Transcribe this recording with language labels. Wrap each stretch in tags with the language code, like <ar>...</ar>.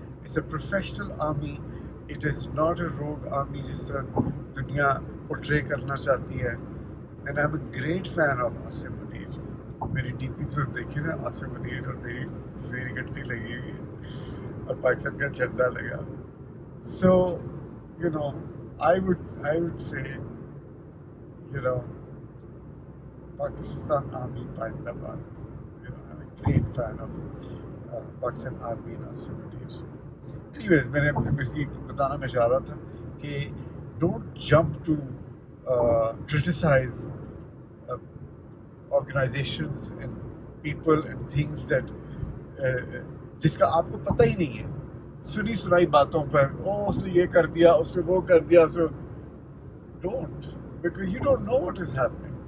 <en>It's a professional army. It is not a rogue army</en> <hi>जिस तरह दुनिया portray करना चाहती है.</hi> <en>And I'm a great fan of Asim Munir.</en> <hi>मेरी डीपी तो देखिए ना, आसिम मुनीर और मेरी तस्वीर इकट्ठी लगी हुई है और पाकिस्तान का झंडा लगा.</hi> <en>So you know, I would say, you know, Pakistan Army Pindabad. You know, I'm a great fan of Pakistan Army and Asim Munir. Anyways,</en> <hi>मैंने basically बताना मैं चाह रहा था कि</hi> <en>don't jump to criticize organizations and people and things that</en> <hi>जिसका आपको पता ही नहीं है. सुनी सुनाई बातों पर उसने ये कर दिया, उसने वो कर दिया,</hi> <en>so don't, because you don't know what is happening.</en>